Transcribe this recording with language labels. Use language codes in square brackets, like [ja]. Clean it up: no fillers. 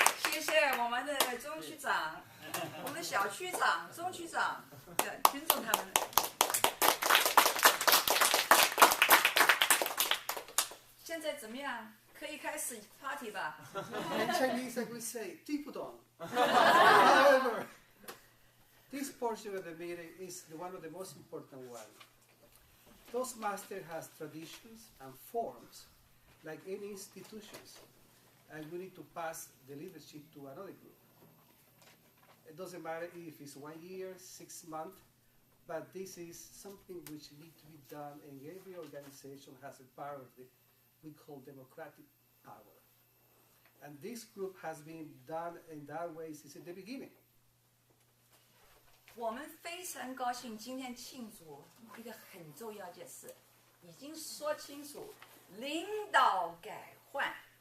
[zh] 谢谢我们的钟区长，我们的小区长、钟区长，尊重他们。现在怎么样？可以开始 party 吧 [en] In Chinese, I would say, [zh] 地不懂. [en] However, this portion of the meeting is one of the most important ones. Toastmaster has traditions and forms, like any institutions, and we need to pass the leadership to another group. It doesn't matter if it's 1 year, 6 months, but this is something which needs to be done, and every organization has a part of the we call democratic power. And this group has been done in that way since the beginning. [zh] 我们非常高兴今天庆祝一个很重要的事，已经说清楚，领导改换。